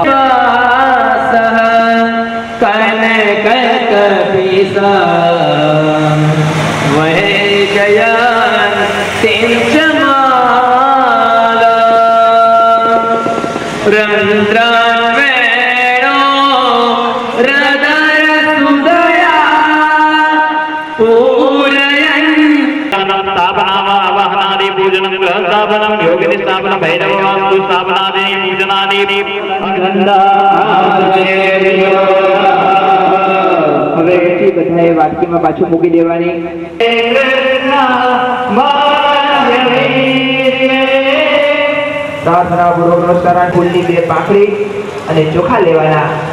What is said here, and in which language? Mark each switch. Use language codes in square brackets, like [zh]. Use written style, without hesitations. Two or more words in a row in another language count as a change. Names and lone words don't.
[sa] कनक वह जयंती रंद्रावेणो हृदय सुदया पूरयन् स्थापनावाहनादि पूजनं गृहस्थापनं योगिनी स्थापनं भैरववास्तु स्थापनादि पूजनादि [gu] હવે એટલી બધાએ વાટકીમાં પાછું મૂકી દેવાની. પ્રાર્થના પૂર્વક નમસ્કાર ફૂલની બે પાંખડી અને ચોખા લેવાના.